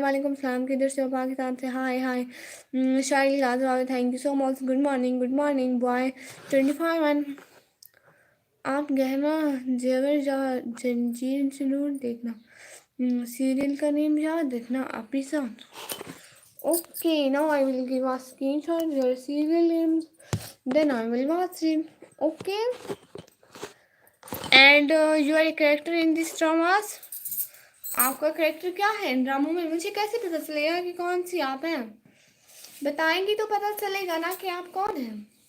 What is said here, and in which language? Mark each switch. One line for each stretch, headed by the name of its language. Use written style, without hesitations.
Urdu: وعلیکم السلام. کدھر سے ہو؟ پاکستان سے. ہائے ہائے.
English: شائلی لاجواب, thank you so much. Good morning. Good morning boy 25.
Urdu: آپ گہنا زیور جنجیر ضرور دیکھنا. سیریل کا نیم یاد رکھنا, اپیسا.
English: Okay, now I will give a screenshot your serial names. Then I will watch it. Okay. And you are a character in these dramas.
Urdu: آپ کا character کیا ہے ان ڈراموں میں؟ مجھے کیسے پتہ چلے گا کہ کون سی آپ ہیں؟ بتائیں گی تو پتہ چلے گا نا کہ آپ کون ہیں.